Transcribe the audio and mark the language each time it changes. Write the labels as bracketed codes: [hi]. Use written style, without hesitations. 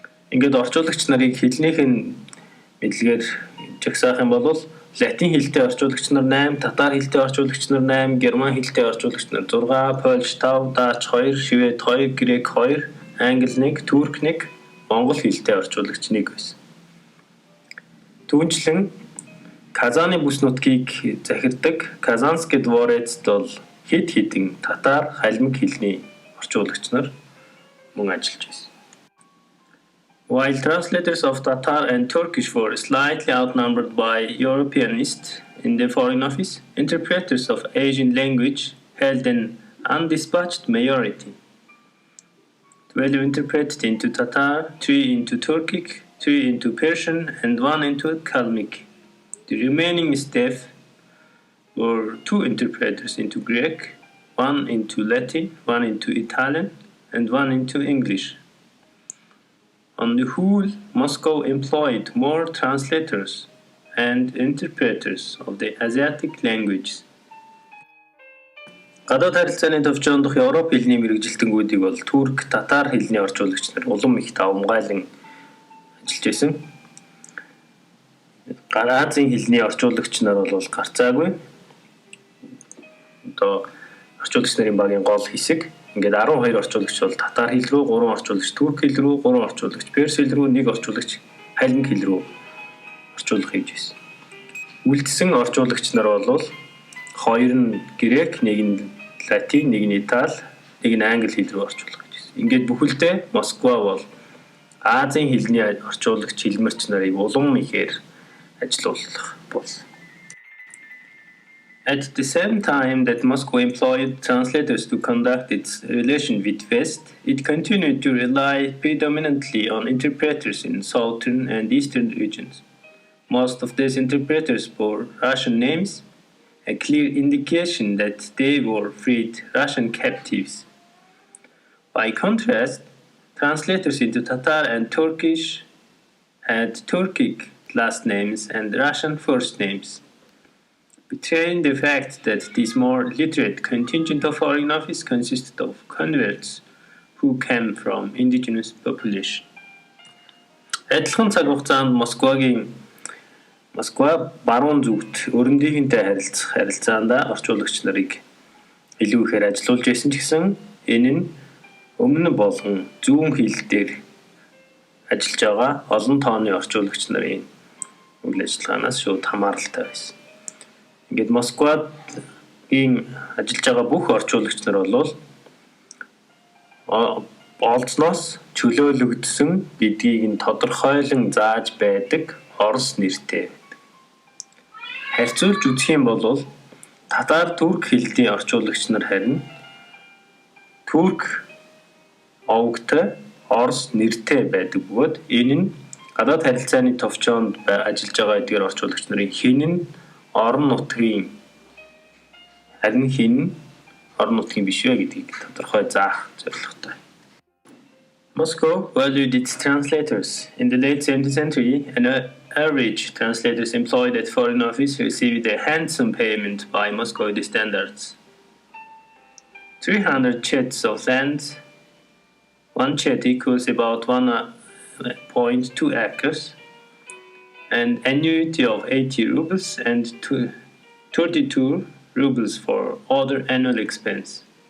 [mn] Ингээд орчуулагч нарыг хэлнийх нь мэдлэгээр жагсаах юм бол латин хэлтэй орчуулагч нар 8, татар хэлтэй орчуулагч нар 8, герман хэлтэй орчуулагч нар 6, польш 5, дач 2, швед 2, грек 2, англи 1, турк 1, монгол хэлтэй орчуулагч 1 байсан. Түүнчлэн Казаны бүс нутгийг захирдаг Казанский дворецд бол хэд хэдэн татар, халимаг хэлний орчуулагч нар мөн ажиллаж байсан. [en] While translators of Tatar and Turkish were slightly outnumbered by Europeanists in the Foreign Office, interpreters of Asian language held an undispatched majority. 12 interpreted into Tatar, 3 into Turkic, 3 into Persian, and 1 into Kalmyk. The remaining staff were 2 interpreters into Greek, 1 into Latin, 1 into Italian, and 1 into English. On the whole, Moscow employed more translators and interpreters of the Asiatic languages. [mn] Гадаад харилцааны төвчөндөх Европ хэлний мэргэжилтэнгүүдийг бол турк, татар хэлний орчуулагч нар улам их давмгайлан ажиллаж байсан. Азийн хэлний орчуулагч нар бол гарцаагүй. Одоо орчуулагч нарын багийн гол хэсэг ингээд 12 орчуулагч бол татар хэл рүү, 3 орчуулагч турк хэл рүү, 3 орчуулагч перс хэл рүү, 1 орчуулагч халимаг хэл рүү орчуулах хийж байсан. Үлдсэн орчуулагч нар бол 2 нь грек, 1 нь латин, 1 нь итали, 1 нь англи хэл рүү орчуулах гэж байсан. Ингээд бүхэлдээ Москва бол Азийн хэлний орчуулагч хэлмэрч нарыг улам ихээр ажилуулах болсон. [en] At the same time that Moscow employed translators to conduct its relation with West, it continued to rely predominantly on interpreters in southern and eastern regions. Most of these interpreters bore Russian names, a clear indication that they were freed Russian captives. By contrast, translators into Tatar and Turkish had Turkic last names and Russian first names, betraying the fact that this more literate contingent of Foreign Office consisted of converts who came from indigenous population. [mn] Адилхан цаг хугацаанд Москва баруун зүгт өрөндийнхэнтэй харилцаанд орчуулагч нарыг илүү ихээр ажилуулж байсан ч гэсэн энэ нь өмнө болон зүүн хил дээр ажиллаж байгаа олон тооны орчуулагч нарын үйл ажиллагаанаас шууд хамааралтай байсан. Ингээд Москвагийн ажиллаж байгаа бүх орчуулагч нар бол олзлоос чөлөөлөгдсөн гэдгийг нь тодорхойлон зааж байдаг орос нэртэй байдаг. Харьцуулж үзэх юм бол татар турк хэлний орчуулагч нар харин турк овогтой орос нэртэй байдаг бөгөөд энэ нь гадаад харилцааны товчоонд ажиллаж байгаа эдгээр орчуулагч нарын хэн нь орон нутгийн харин хэн нь орон нутгийн биш вэ гэдгийг тодорхой заах зорилготой. [en] Moscow valued its translators. In the late 17th century, an average translators employed at Foreign Office received a handsome payment by Moscow standards. 300 chets of land, one chet equals about 1.2 acres, and annuity of 80 rubles and 32 rubles for other annual expense.